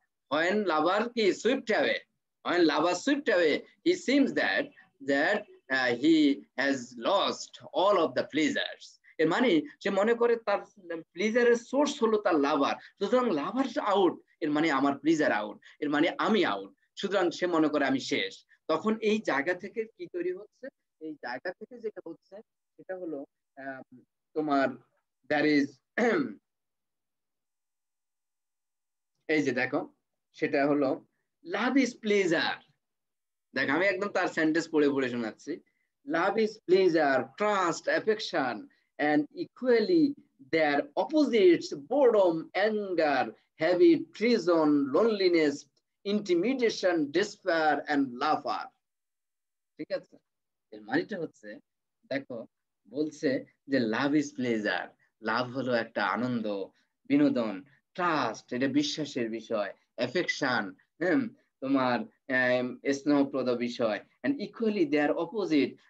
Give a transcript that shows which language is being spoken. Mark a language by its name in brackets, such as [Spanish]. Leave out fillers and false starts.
[English] When lover কি swept away, when lover swept away, he seems that he has lost all of the pleasures. [Bangla] এর মানে সে মনে করে তার প্লেজারের সোর্স হলো তার লাভার, সুতরাং লাভার আউট, এর মানে আমার প্লেজার আউট, এর মানে আমি আউট, সুতরাং সে মনে করে আমি শেষ। তখন এই জায়গা থেকে কি তৈরি হচ্ছে? এই জায়গা থেকে যেটা হচ্ছে সেটা হলো তোমার দ্যার ইজ এই যে দেখো সেটা হলো [English] Love is pleasure. [Bangla] দেখ আমি একদম তার সেন্টেন্স পড়ে পড়ে শোনাচ্ছি। [English] Love is pleasure, trust, affection and equally their opposites, boredom, anger, heavy treason, loneliness, intimidation, despair, and laughter. [Bangla] ঠিক আছে, এর মানেটা হচ্ছে, দেখো বলছে যে [English] love is pleasure, [Bangla] লাভ হলো একটা আনন্দ, বিনোদন, ট্রাস্ট এটা বিশ্বাসের বিষয়, এফেকশন, তোমার স্নেহপ্রদ বিষয়, [English] And equally their opposite.